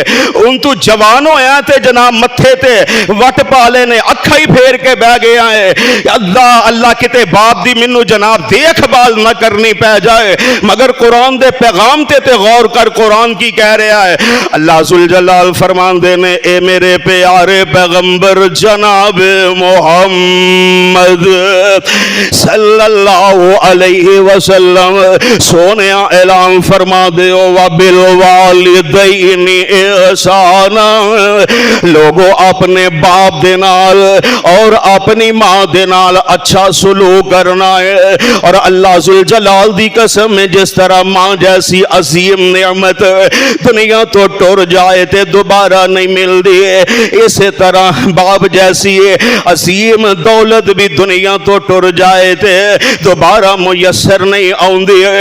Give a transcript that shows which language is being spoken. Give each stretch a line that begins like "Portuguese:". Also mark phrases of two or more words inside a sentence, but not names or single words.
Punjabi: ہن توں جوان ہویا تے جناب متھے تے وٹ پا لینے، اکھاں ہی پھیر کے بہہ گیا ہے. اللہ اللہ کتے باپ دی مینوں جناب دیکھ بھال نا کرنی پے جائے. مگر قرآن دے پیغام تے غور کر، قرآن کی کہہ رہا ہے. اللہ ذوالجلال فرماندے نے اے میرے پیارے پیغمبر جناب محمد
Arabic: صلی اللہ علیہ وسلم
Punjabi: سوہنے اعلان فرما دے
Arabic: وبالوالدين إحسانا,
Punjabi: لوگوں اپنے باپ دے نال اور اپنی ماں دے نال اچھا سلوک کرنا ہے. اور اللہ ذوالجلال دی قسم ہے، جس طرح ماں جیسی عظیم نعمت دنیا توں ٹر جائے تے دوبارہ نہیں ملتی ہے، اسی طرح باپ جیسی عظیم دولت بھی دنیا توں ٹر جائے تے دوبارہ میسر نہیں آؤندی ہے.